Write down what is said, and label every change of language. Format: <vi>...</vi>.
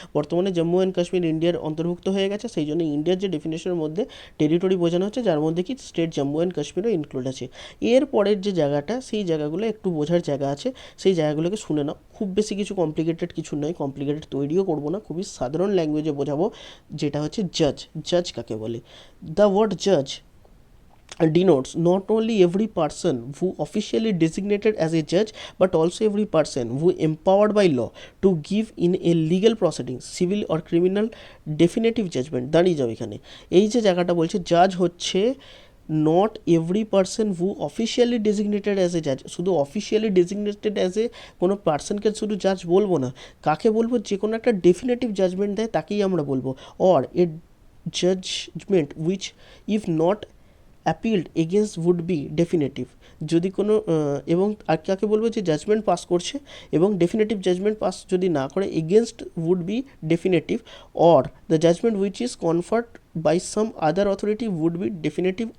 <bn>বর্তমানে জম্মু অ্যান্ড কাশ্মীর ইন্ডিয়ার অন্তর্ভুক্ত হয়ে গেছে, সেই জন্য ইন্ডিয়ার যে ডেফিনেশনের মধ্যে টেরিটরি বোঝানো হচ্ছে, যার মধ্যে কি স্টেট জম্মু অ্যান্ড কাশ্মীরও ইনক্লুড আছে। এর পরের যে জায়গাটা, সেই জায়গাগুলো একটু বোঝার জায়গা আছে, সেই জায়গাগুলোকে শুনে নাও। খুব বেশি কিছু কমপ্লিকেটেড কিছু নয়, কমপ্লিকেটেড তৈরিও করবো না, খুবই সাধারণ ল্যাঙ্গুয়েজে বোঝাবো। যেটা হচ্ছে জাজ কাকে বলে?</bn> <en>The word Jaaz denotes not only every person who officially designated as a judge, but also every person who empowered by law to give in a legal proceedings, civil or criminal, definitive judgment.</en> <bn>দাঁড়িয়ে যাও এখানে। এই যে জায়গাটা বলছে জাজ হচ্ছে</bn> <en>not every person who officially designated as a Jaaz,</en> <bn>শুধু অফিসিয়ালি ডেজিগনেটেড অ্যাজ এ কোনো পার্সনকে শুধু জাজ বলবো না, কাকে বলবো, যে কোনো একটা ডেফিনেটিভ জাজমেন্ট দেয় তাকেই আমরা বলবো।</bn> <en>or a judgment which if not appealed against would be definitive,</en> <bn>যদি কোনো এবং আর কাকে বলবো, যে জাজমেন্ট পাস করছে এবং ডেফিনেটিভ জাজমেন্ট পাস যদি না করে</bn> <en>Against would be definitive, or the judgment which is conferred by some other authority would be definitive.</en>